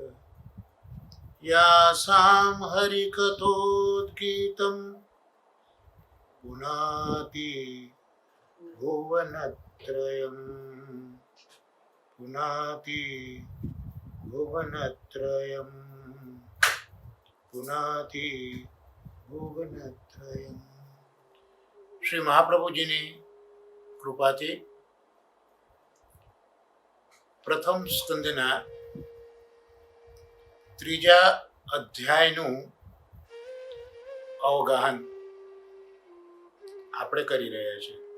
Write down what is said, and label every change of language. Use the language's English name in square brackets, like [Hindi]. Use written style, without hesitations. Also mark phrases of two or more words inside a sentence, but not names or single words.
[Sanskrit] यासां हरिकथोद्गीतं पुनाति भुवनत्रयम् पुनाति भुवनत्रयम् पुनाति भुवनत्रयम्। [Gujarati] श्री મહાપ્રભુજીની કૃપાથી પ્રથમ સ્કંદના ત્રીજા અધ્યાયનું અવગાહન આપણે કરી રહ્યા છીએ.